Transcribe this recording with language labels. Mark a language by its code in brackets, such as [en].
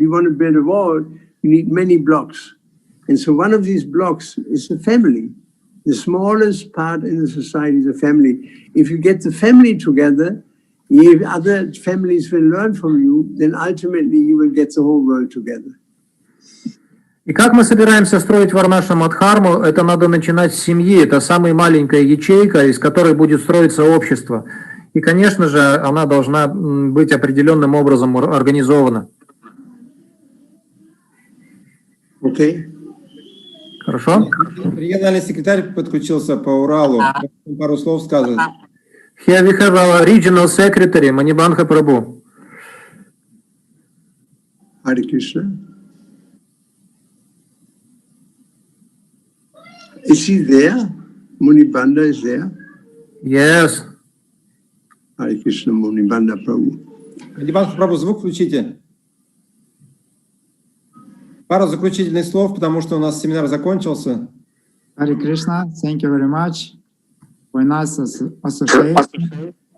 [en] If you want to build a wall, you need many blocks. And so one of these blocks is the family. The smallest part in the society is the family. If you get the family together, if other families will learn from you, then ultimately you will get the whole world together. [ru] И как мы собираемся строить Варнашрама Дхарму, это надо начинать с семьи. Это самая маленькая ячейка, из которой будет строиться общество. И, конечно же, она должна быть определенным образом организована. Окей. Хорошо? Региональный секретарь подключился по Уралу. Пару слов сказать. [en] Here we have our regional secretary, Манибанха Прабху. Hare Krishna. Is he there? Munibanda is there? Yes. Hare Krishna, Munibanda Prabhu. [ru] Манибанха Прабху, звук включите. Пару заключительных слов, потому что у нас семинар закончился. [en] Hare Krishna, thank you very much for nice association.